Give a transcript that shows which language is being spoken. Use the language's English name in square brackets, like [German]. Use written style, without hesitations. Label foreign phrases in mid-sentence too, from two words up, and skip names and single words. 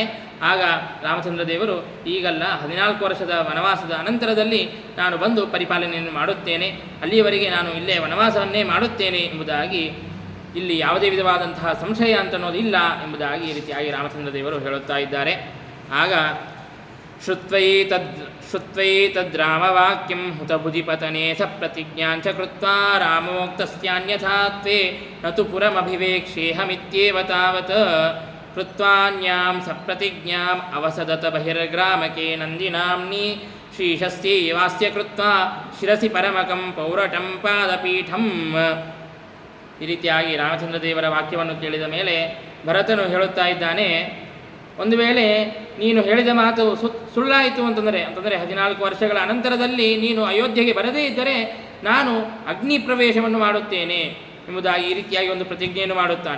[Kannada] ಆಗ ರಾಮಚಂದ್ರ ದೇವರು ಈಗಲ್ಲ, 14 ವರ್ಷದ ವನವಾಸದ ಅನಂತರದಲ್ಲಿ ನಾನು ಬಂದು ಪರಿಪಾಲನೆಯನ್ನು ಮಾಡುತ್ತೇನೆ, ಅಲ್ಲಿಯವರೆಗೆ ನಾನು ಇಲ್ಲೇ ವನವಾಸವನ್ನೇ ಮಾಡುತ್ತೇನೆ ಎಂಬುದಾಗಿ ಇಲ್ಲಿ ಯಾವುದೇ ವಿಧವಾದಂತಹ ಸಂಶಯ ಅಂತ ಅನ್ನೋದಿಲ್ಲ ಎಂಬುದಾಗಿ ಈ ರೀತಿಯಾಗಿ ರಾಮಚಂದ್ರ ದೇವರು ಹೇಳುತ್ತಾ ಇದ್ದಾರೆ. [Sanskrit] ಆಗ ಶ್ರುತ್ವೈತದ್ರಾಮವಾಕ್ಯಂ ಹುತಬುಧಿಪತನೆ ಸ ಪ್ರತಿಜ್ಞಾಂಚ ಕೃತ್ವಾ ರಾಮೋಕ್ತಸ್ಯಾನ್ಯಥಾತ್ವೇ ನತು ಪುರಮಭಿವೇಕ್ಷೇಹಮಿತ್ಯೇವ ತಾವತ್ ಕೃತ್ವಾನ್ಯಾಂ ಸಪ್ರತಿಜ್ಞಾಂ ಅವಸದತ ಬಹಿರ್ಗ್ರಾಮಕೆ ನಂದಿನಾಮ್ನಿ ಶ್ರೀಶಸ್ಯೈವಾಸ್ಯ ಕೃತ್ವಾ ಶಿರಸಿ ಪರಮಕಂ ಪೌರಟಂ ಪಾದಪೀಠಂ. [Kannada] ಈ ರೀತಿಯಾಗಿ ರಾಮಚಂದ್ರ ದೇವರ ವಾಕ್ಯವನ್ನು ಕೇಳಿದ ಮೇಲೆ ಭರತನು ಹೇಳುತ್ತಾ ಇದ್ದಾನೆ, ಒಂದು ವೇಳೆ ನೀನು ಹೇಳಿದ ಮಾತು ಸುಳ್ಳಾಯಿತು ಅಂತಂದರೆ 14 ವರ್ಷಗಳ ಅನಂತರದಲ್ಲಿ ನೀನು ಅಯೋಧ್ಯೆಗೆ ಬರದೇ ಇದ್ದರೆ ನಾನು ಅಗ್ನಿ ಪ್ರವೇಶವನ್ನು ಮಾಡುತ್ತೇನೆ ಎಂಬುದಾಗಿ ಈ ರೀತಿಯಾಗಿ ಒಂದು ಪ್ರತಿಜ್ಞೆಯನ್ನು ಮಾಡುತ್ತಾನೆ.